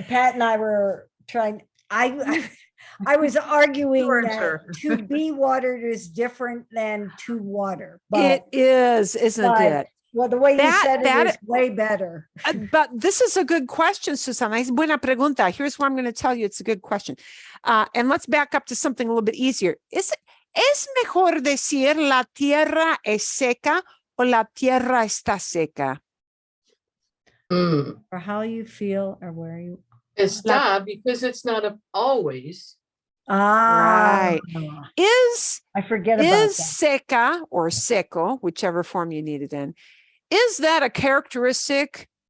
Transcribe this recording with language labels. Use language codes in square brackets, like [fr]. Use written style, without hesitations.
[en] Pat and I were trying, I was arguing that to be watered is different than to water. It is, isn't it? Well, the way you said it is way better. But this is a good question, Susana. [es] Es buena pregunta. [en] Here's what I'm going to tell you. It's a good question. And let's back up to something a little bit easier. [es] ¿Es mejor decir la tierra es seca o la tierra está seca? [en] Or how you feel or where you. Está, because it's not always. Right. I forget about that. Seca or seco, whichever form you need it in, is that a characteristic